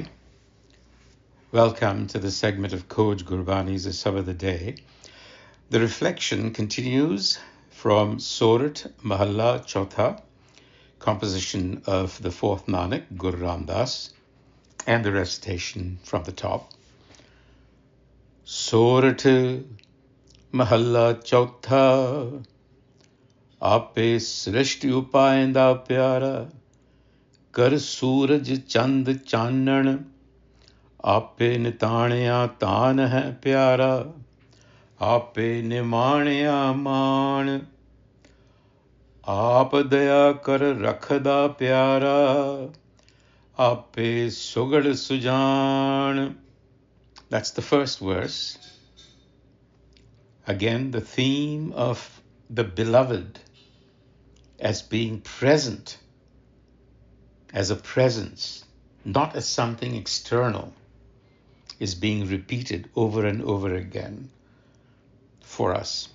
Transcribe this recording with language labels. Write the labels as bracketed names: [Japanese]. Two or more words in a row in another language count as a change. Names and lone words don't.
[English] Welcome to the segment of Koj Gurbani's a-sabad-a-day. The reflection continues from Surat Mahalla Chautha, composition of the fourth Nanak, Guru Ram Das, and the recitation from the top. [Punjabi] ਸੂਰਤ ਮਹਲਾ ਚਉਥਾ, ਆਪੇ ਸ੍ਰਿਸਟਿ ਉਪਾਇਦਾ ਪਿਆਰਾ, ਕਰਿ ਸੂਰਜੁ ਚੰਦੁ ਚਾਨਣੁ, ਆਪੇ ਨਿਤਾਣਿਆ ਤਾਣੁ ਹੈ ਪਿਆਰਾ, ਆਪੇ ਨਿਮਾਣਿਆ ਮਾਣੁ, ਆਪਿ ਦਇਆ ਕਰਿ ਰਖਦਾ ਪਿਆਰਾ, ਆਪੇ ਸੁਘੜੁ ਸੁਜਾਣੁ. [English] That's the first verse. Again, the theme of the beloved as being present, as a presence, not as something external, is being repeated over and over again for us.